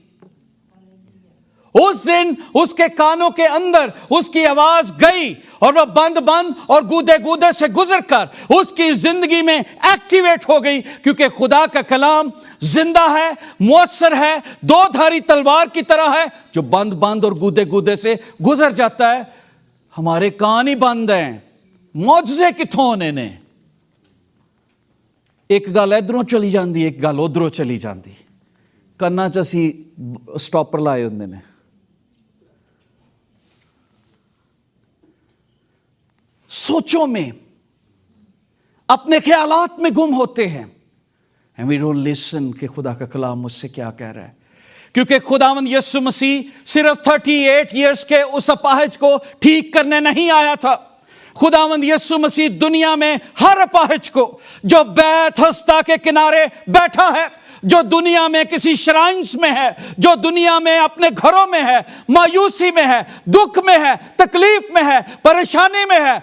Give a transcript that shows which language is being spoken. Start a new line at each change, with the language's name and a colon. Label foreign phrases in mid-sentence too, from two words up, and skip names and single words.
Urdu: اس دن اس کے کانوں کے اندر اس کی آواز گئی اور وہ بند اور گودے سے گزر کر اس کی زندگی میں ایکٹیویٹ ہو گئی. کیونکہ خدا کا کلام زندہ ہے، مؤثر ہے، 2 دھاری تلوار کی طرح ہے جو بند اور گودے سے گزر جاتا ہے.
Punjabi: ہمارے کان ہی بند ہیں، معجزے کتھوں ہونے نے. ایک گل ادھروں چلی جاندی، ایک گل ادھروں چلی جاندی. کنا چ اسی سٹاپر لائے ہوندے نے.
Urdu: سوچوں میں، اپنے خیالات میں گم ہوتے ہیں.
English: and we don't listen
Urdu: کہ خدا کا کلام مجھ سے کیا کہہ رہا ہے. کیونکہ خداوند یسوع مسیح صرف 38 ایئرز کے اس اپاہج کو ٹھیک کرنے نہیں آیا تھا. خداوند یسوع مسیح دنیا میں ہر اپاہج کو جو بیت ہستا کے کنارے بیٹھا ہے، جو دنیا میں کسی شرائنز میں ہے، جو دنیا میں اپنے گھروں میں ہے، مایوسی میں ہے، دکھ میں ہے، تکلیف میں ہے، پریشانی میں ہے.